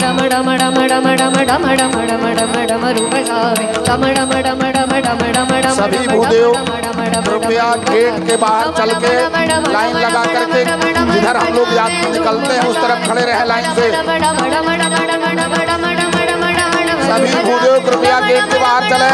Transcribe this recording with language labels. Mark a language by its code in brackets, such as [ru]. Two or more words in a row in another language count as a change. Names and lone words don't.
[hi] डम डम डम डम डम डम डम डम डम रूप जावे डम डम डम डम डम डम डम। सभी भूदेव कृपया गेट के बाहर चल के लाइन लगा करके जिधर हम लोग यात्री निकलते हैं उस तरफ खड़े रहे लाइन से। सभी भूदेव कृपया गेट के बाहर चले।